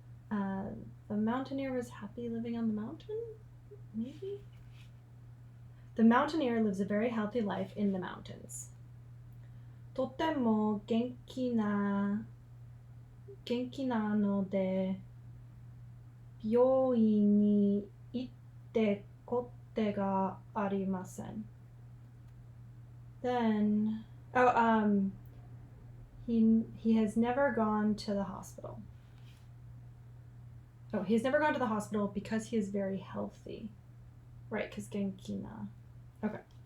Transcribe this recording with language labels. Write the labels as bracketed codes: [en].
[en] The mountaineer was happy living on the mountain? Maybe? The mountaineer lives a very healthy life in the mountains. [ja] とても元気なので病院に行ってことがありません。 [en] Then, he has never gone to the hospital. Oh, he's never gone to the hospital because he is very healthy. Right, because genkina. Okay.